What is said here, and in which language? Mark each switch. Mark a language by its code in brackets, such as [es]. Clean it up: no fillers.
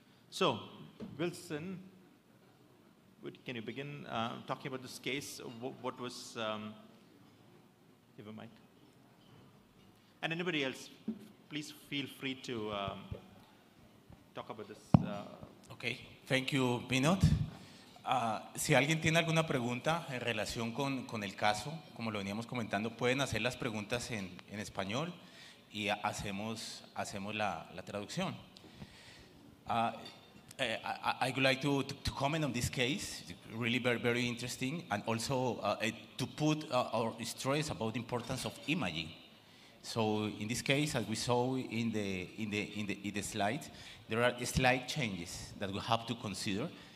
[en] So, Wilson, can you begin talking about this case? What was, give a mic. And anybody else, please feel free to talk about this. Okay, thank you, Vinod. [es] Si alguien tiene alguna pregunta en relación con el caso, como lo veníamos comentando, pueden hacer las preguntas en español y hacemos la traducción. [en] I would like to comment on this case, really very, very interesting, and also to put our stress about the importance of imaging. So in this case, as we saw in the slide, there are slight changes that we have to consider.